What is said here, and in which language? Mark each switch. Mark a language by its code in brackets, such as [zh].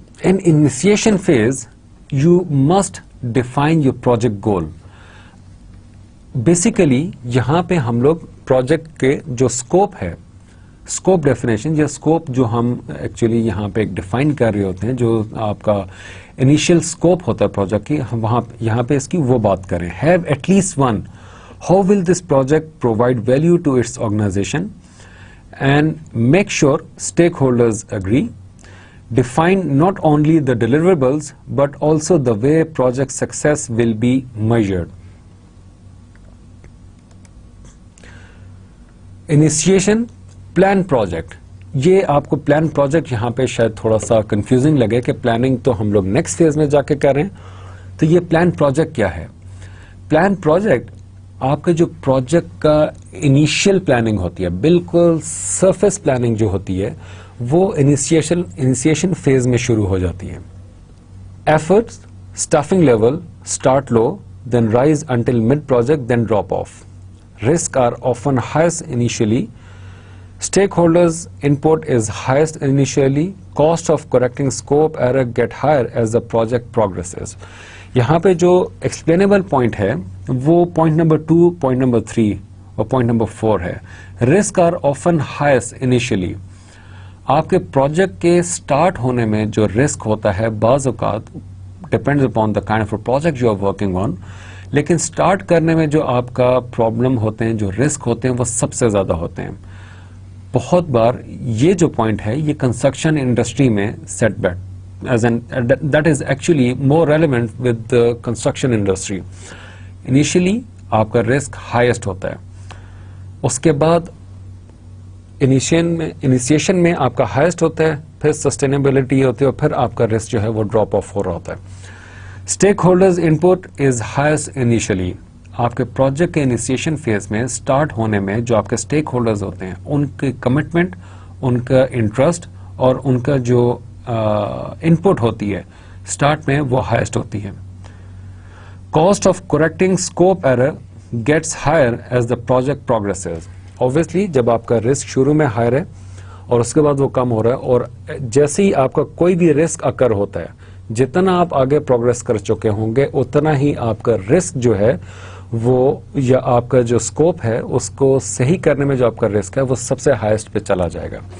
[en] In initiation phase, you must define your project goal. [ur] Basically, یہاں پہ ہم لوگ پروجیکٹ کے جو اسکوپ ہے, اسکوپ ڈیفینیشن یا اسکوپ جو ہم ایکچولی یہاں پہ ایک ڈیفائن کر رہے ہوتے ہیں, جو آپ کا انیشیل اسکوپ ہوتا ہے پروجیکٹ کی, ہم یہاں پہ اس کی وہ بات کریں. [en] Have at least one. How will this project provide value to its organization? And make sure stakeholders agree. Define not only the deliverables but also the way project success will be measured. Initiation, plan project. [ur] یہ آپ کو plan project یہاں پہ شاید تھوڑا سا confusing لگے کہ پلاننگ تو ہم لوگ نیکسٹ فیز میں جا کے کریں, تو یہ پلان پروجیکٹ کیا ہے؟ پلان پروجیکٹ آپ کا جو پروجیکٹ کا انیشیل پلاننگ ہوتی ہے, بالکل سرفیس پلاننگ جو ہوتی ہے, وہ انیشیشن فیز میں شروع ہو جاتی ہے. [en] Efforts, staffing level start low, then rise until mid project, then drop off. Risk are often highest initially. Stakeholders input is highest initially. Cost of correcting scope error get higher as the project progresses. [ur] یہاں پہ جو explainable point ہے وہ point number 2, point number 3 اور point number 4 ہے. [en] Risk are often highest initially. [ur] آپ کے project کے اسٹارٹ ہونے میں جو رسک ہوتا ہے بعض اوقات [en] depends upon the kind of project you are working on, [ur] لیکن اسٹارٹ کرنے میں جو آپ کا پرابلم ہوتے ہیں, جو رسک ہوتے ہیں, وہ سب سے زیادہ ہوتے ہیں. بہت بار یہ جو پوائنٹ ہے یہ [en] Construction industry میں set back as an that is actually more relevant with the construction industry. [ur] Initially آپ کا رسک ہائیسٹ ہوتا ہے, اس کے بعد انیشیشن میں آپ کا ہائیسٹ ہوتا ہے, پھر سسٹینیبلٹی ہوتی ہے, اور پھر آپ کا رسک جو ہے وہ ڈراپ آف ہو رہا ہوتا ہے. [en] Stakeholders input is highest initially. [ur] آپ کے پروجیکٹ کے انیشیشن فیز میں اسٹارٹ ہونے میں جو آپ کے اسٹیک ہولڈرز ہوتے ہیں, ان کی کمٹمنٹ, ان کا انٹرسٹ اور ان کا جو انپٹ ہوتی ہے اسٹارٹ میں, وہ ہائیسٹ ہوتی ہے. [en] Cost of correcting scope error gets higher as the project progresses. [ur] Obviously جب آپ کا رسک شروع میں ہائر ہے اور اس کے بعد وہ کم ہو رہا ہے, اور جیسے ہی آپ کا کوئی بھی رسک اکر ہوتا ہے, جتنا آپ آگے پروگرس کر چکے ہوں گے اتنا ہی آپ کا رسک جو ہے وہ, یا آپ کا جو اسکوپ ہے اس کو صحیح کرنے میں جو آپ کا رسک ہے وہ سب سے ہائیسٹ پہ چلا جائے گا.